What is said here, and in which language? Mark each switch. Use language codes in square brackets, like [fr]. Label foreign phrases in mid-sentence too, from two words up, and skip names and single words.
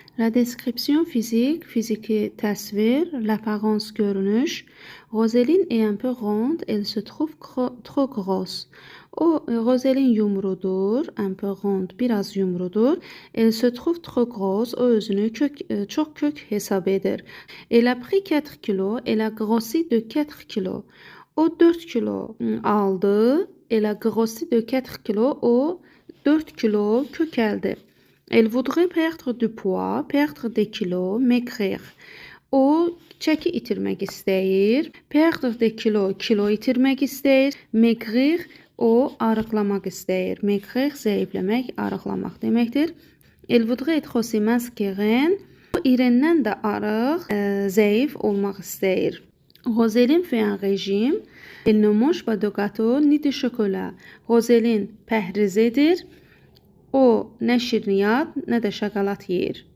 [fr] La description physique, [az] fiziki təsvir, l'apparence görünüş. [fr] Rosaline est un peu ronde, elle se trouve trop grosse. [az] Rosaline yumrudur, [fr] un peu ronde, [az] biraz yumrudur. [fr] Elle se trouve trop grosse, [az] o özünü çox kök hesab edir. [fr] Elle a pris 4 kilo, elle a grossi de 4 kilo. [az] O 4 kilo aldı, [fr] elle a grossi de 4 kilo, [az] o 4 kilo kökəldi. [fr] Elle voudrait perdre du poids, perdre des kilos, maigrir. [az] O çəki itirmək istəyir. [fr] Perdre des kilos, [az] kilo itirmək istəyir. Maigrir, o arıqlamaq istəyir. Maigrir, zəifləmək, arıqlamaq deməkdir. [fr] Elle voudrait être aussi mince qu'Irène. [az] O İrəndən də arıq, zəif olmaq istəyir. [fr] Rosaline fait un régime. Elle ne mange pas de gâteau ni de chocolat. [az] Rosaline pəhriz edir. O nə şirniyyat, nə də şokolad yeyir.